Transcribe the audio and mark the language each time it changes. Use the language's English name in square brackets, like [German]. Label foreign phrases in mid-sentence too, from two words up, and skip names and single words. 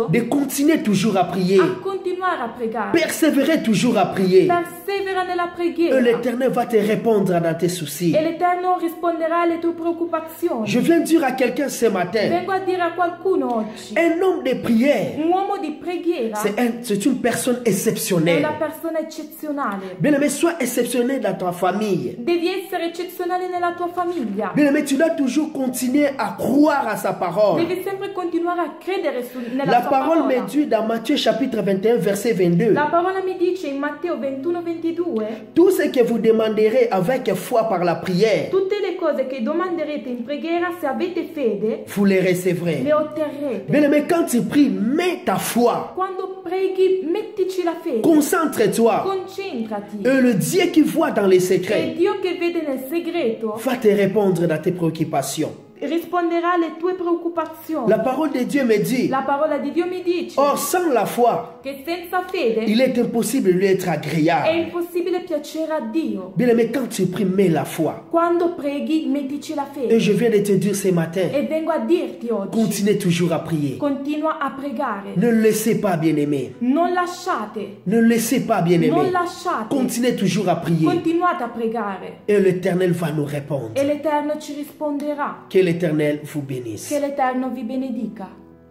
[French] de continuer toujours à prier. [Italian] a continuare a pregare. [French] Persévérer toujours à prier. [Italian] Persevera nella [French] Et [Italian] preghiera. [French] l'Éternel va te répondre dans tes soucis. [Italian] E l'Eterno risponderà alle tue preoccupazioni. [French] Je viens dire à quelqu'un ce matin, [Italian] Vengo a dire a qualcuno oggi: [French] un homme de prière, [Italian] un uomo di preghiera [French] c'est une personne [Italian] è [French] exceptionnelle. [Italian] una persona eccezionale. [French] Bien aimé, sois exceptionnel dans ta famille. [Italian] Devi essere eccezionale nella tua famiglia. [French] Bien aimé, tu dois toujours continuer à croire à sa parole. [Italian] Devi sempre continuare a credere nella [French] La [Italian] sua [French] parole [Italian] parola. [French] me dit dans Matthieu chapitre 21 verset 22. [Italian] La parola mi dice in Matteo 21-22: [French] Tout ce que vous demanderez avec foi par la prière, [Italian] tutte le cose che domanderete in preghiera, se avete fede, [French] vous les recevrez. [Italian] le otterrete. [French] Bien aimé, quand tu pries, mets ta foi. [Italian] Quando preghi, mettici la fede. [French] Concentre-toi. [Italian] Concentrati. [French] Et le Dieu qui voit dans les [Italian] E [French] secrets [Italian] Dio che vede nel segreto [French] va te répondre dans tes préoccupations. [Italian] risponderà alle tue preoccupazioni. [French] La parole de Dieu me dit, [Italian] La parola di Dio mi dice [French] or sans la foi, [Italian] che senza fede [French] il est impossible de lui être [Italian] è [French] agréable. [Italian] impossibile piacere a Dio. [French] Bien aimé, quand tu pries, mets la foi. [Italian] Quando preghi, mettici la [French] Et [Italian] fede. [French] je viens de te dire ce matin, [Italian] E vengo a dirti oggi, [French] continuez toujours à prier. [Italian] continua a pregare. [French] Ne le laissez pas, bien-aimé. [Italian] Non lasciate, [French] Ne le laissez pas, bien-aimé. [Italian] non lasciate. [French] Continuez toujours à prier. [Italian] Continuate a pregare. [French] Et l'Éternel va nous répondre. [Italian] E l'Eterno ci risponderà. [French] Que l'Éternel vous bénisse. [Italian] Che l'Eterno vi benedica.